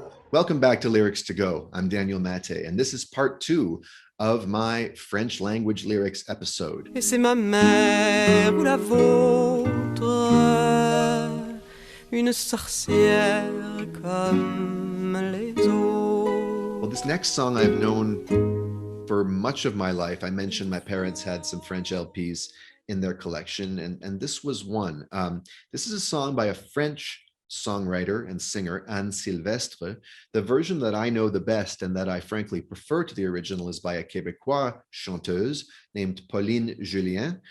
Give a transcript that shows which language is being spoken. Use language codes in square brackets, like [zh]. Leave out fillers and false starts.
[en] Welcome back to Lyrics to Go. I'm Daniel Maté, and this is part 2 of my French language lyrics episode. [fr] Et c'est ma mère ou la vôtre, une sorcière comme les autres. [en] Well, this next song I've known for much of my life. I mentioned my parents had some French LPs in their collection, and this was one. This is a song by a French songwriter and singer, Sylvestre. The version that I know the best and that I frankly prefer to the original is by a Québécois chanteuse named Pauline Julien.